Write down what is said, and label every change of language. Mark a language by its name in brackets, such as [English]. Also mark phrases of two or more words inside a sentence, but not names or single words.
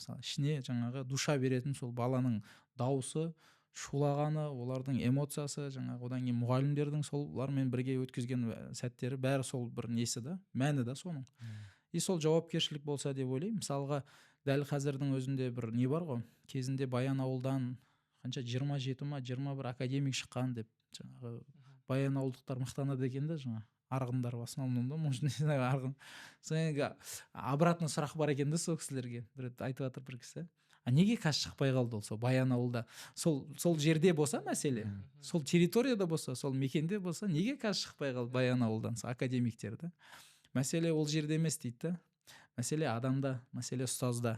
[Kazakh] Мысалы, ішіне жаңағы душа беретін сол баланың дауысы, шулағаны, олардың эмоциясы, жаңағы одан кейін мұғалімдердің солармен бірге өткізген сәттері бәрі сол бір несі да, мәні да соның. И сол жауапкершілік болса деп ойлаймын. Мысалға, дәл қазірдің өзінде бір не бар ғой, кезінде Баянауылдан қанша 21 академик шыққан деп жаңағы баянауылдықтар мақтанады екен да, жаңа арғындар [Russian] в основном [Kazakh] да, [Russian] может не знаю, [Kazakh] арғын. Соңғы обратно сұрақ бар екен да сол кісілерге. Бір айтып жатыр бір кісі. Неге қазір шықпай қалды ол сол Баянауылда? Сол жерде болса мәселе, сол территорияда болса, сол мекенде болса, неге қазір шықпай қалды Баянауылдан академиктер да? Мәселе ол жерде емес дейді да. Мәселе адамда, мәселе ұстазда.